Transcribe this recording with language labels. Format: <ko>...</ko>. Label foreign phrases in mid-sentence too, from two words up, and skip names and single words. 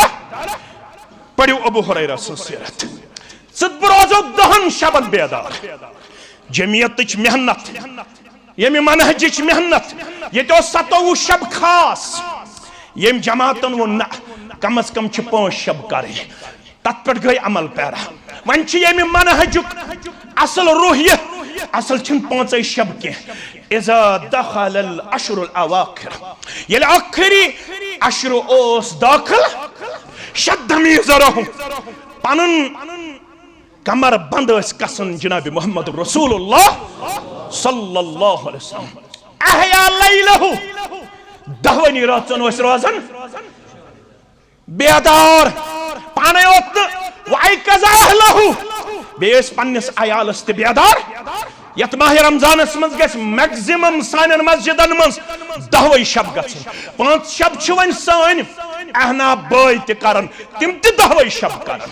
<ks>پٔرِو ابو ہریرہ سٕنٛز سیرت بہٕ روزو 10 شبن بیدار جمعیتٕچ محنت ییٚمہِ منہجٕچ محنت ییٚتہِ اوس 27 شب خاص ییٚمہِ جماعتن ووٚن نہ کم از کم چھِ 5 شب کرٕنۍ تتھ پٮ۪ٹھ گٔے عمل پیرا وۄنۍ چھِ ییٚمہِ منہجُک اصل روحیہ اصل چھِنہٕ 5 شب کینٛہہ</ks> <ar>اذا دخل العشر الاواخر</ar> <ks>ییٚلہِ ٲخری عشر اوس داخل</ks> <ar>شد میزرہ</ar> <ks>پنُن کمر بند ٲسۍ گژھان جناب محمد رسول اللہ</ks> <ar>صلی اللہ علیہ وسلم احیا لیلہ</ar> <ks>10 راتن ٲسۍ روزان بیدار پانے اوت نہٕ</ks> <ar>وایقظ اہلہ</ar> <ks>بیٚیہِ ٲسۍ پننِس عیالس تہِ بیدار یتھ ماہ رمضانس منٛز گژھِ میکزِمم سانٮ۪ن مسجدن منٛز 10 شب گژھٕنۍ 5 شب چھِ وۄنۍ سٲنۍ احناب بٲے تہِ کران تِم تہِ 10 شب کران</ks>